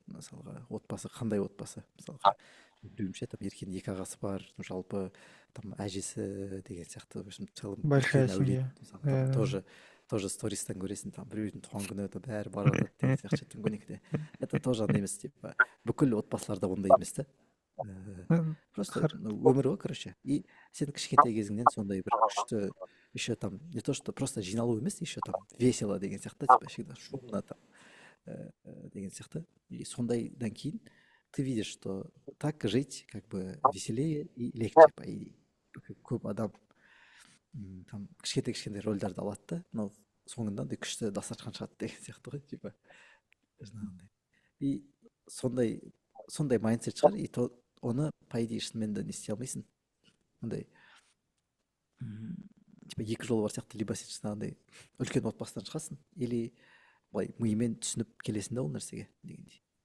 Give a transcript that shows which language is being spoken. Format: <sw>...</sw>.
<kk>Мысалға отбасы қандай отбасы, мысалға білуімше там еркенің екі ағасы бар, жалпы там әжесі деген сияқты</kk> <ru>в общем целом Большая</ru> <kk>үлкен әулет,</kk> <ru>семья.</ru> <kk>мысалы там</kk> <ru>тоже</ru> <kk>стористан көресің, там біреудің туған күні это бәрі барып жатады деген сияқты түнгі это тоже андай емес, типа бүкіл отбасыларда ондай емес та.</kk> <ru>Просто</ru> <kk>өмір ғой,</kk> <ru>короче.</ru> <kk>И сен кішкентай кезіңнен сондай бір күшті</kk> <ru>еще там не то что просто</ru> <kk>жиналу емес,</kk> <ru>еще там весело</ru> <kk>деген сияқты,</kk> <ru>типа всегда шумно</ru> <kk>там деген сияқты. И сондайдан кейін</kk> <ru>ты видишь, что так жить как бы веселее и легче, по идее.</ru> <kk>Көп адам там кішкентай рөлдерді алады да,</kk> <ru>но</ru> <kk>соңында андай күшті дастархан шығады деген сияқты ғой, типа жаңағындай. И сондай майндсет шығар, и оны</kk> <ru>по идее</ru> <kk>шынымен де не істей алмайсың. Андай типа екі жол бар сияқты,</kk> <ru>либо</ru> <kk>сен жаңағындай үлкен отбасыдан шығасың,</kk> <ru>или</ru> <kk>былай миымен түсініп келесің да ол нәрсеге дегендей.</kk>